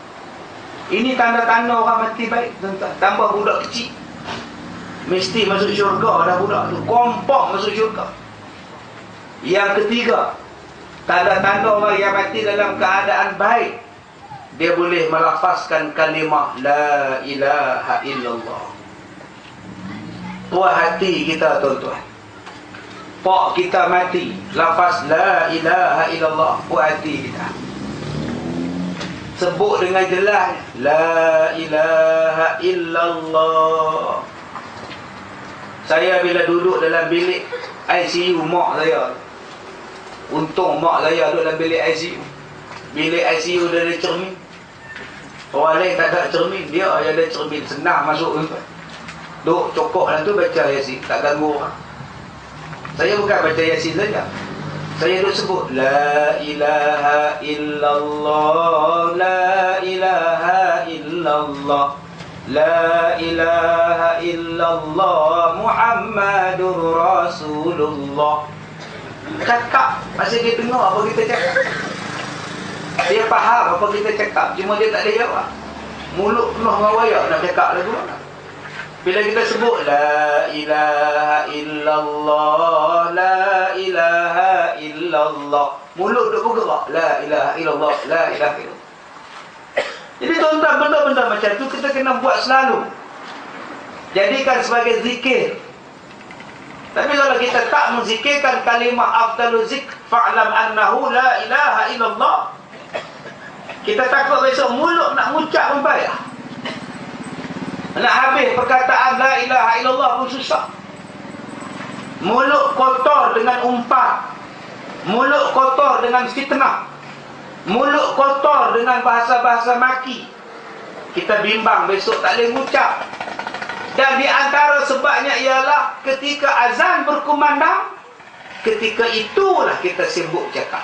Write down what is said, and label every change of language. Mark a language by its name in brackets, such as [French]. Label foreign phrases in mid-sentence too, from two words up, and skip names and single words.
[Malay] Ini tanda-tanda orang mati baik, tuan-tuan. Tambah budak kecil, mesti masuk syurga dah budak tu, kompak masuk syurga. Yang ketiga, tanda-tanda orang yang mati dalam keadaan baik, dia boleh melafazkan kalimah [Arabic] لا إله إلا الله. [Malay] Puas hati kita, tuan-tuan. Pak kita mati, lafaz [Arabic] لا إله إلا الله, [Malay] puas hati kita. Sebut dengan jelas, [Arabic] لا إله إلا الله. [Malay] Saya bila duduk dalam bilik ICU mak saya, untung mak saya duduk dalam bilik ICU. Bilik ICU dia ada cermin. Orang lain tak ada cermin, dia yang ada cermin, senang masuk, tuan-tuan. Duk cokok dalam tu baca Yasin, tak ganggu orang. Saya bukan baca Yasin saja, saya duk sebut [Arabic] لا إله إلا الله, لا إله إلا الله, لا إله إلا الله, محمد رسول الله. [Malay] Cakap, masa dia dengar apa kita cakap, dia faham apa kita cakap, cuma dia tak ada jawab. Mulut penuh dengan wayak nak cakap lagu mana. Bila kita sebut [Arabic] لا إله إلا الله, لا إله إلا الله, [Malay] mulut duk bergerak, [Arabic] لا إله إلا الله, لا إله إلا الله. [Malay] Jadi tuan-tuan, benda-benda macam tu kita kena buat selalu. Jadikan sebagai zikir. Tapi kalau kita tak menzikirkan kalimah [Arabic] أفضل الذكر, فاعلم أنه لا إله إلا الله, [Malay] kita takut besok mulut nak ngucap pun payah. Nak habis perkataan [Arabic] لا إله إلا الله [Malay] pun susah. Mulut kotor dengan umpan, mulut kotor dengan fitnah, mulut kotor dengan bahasa-bahasa maki. Kita bimbang besok tak boleh ngucap. Dan di antara sebabnya ialah ketika azan berkumandang, ketika itulah kita sibuk cakap.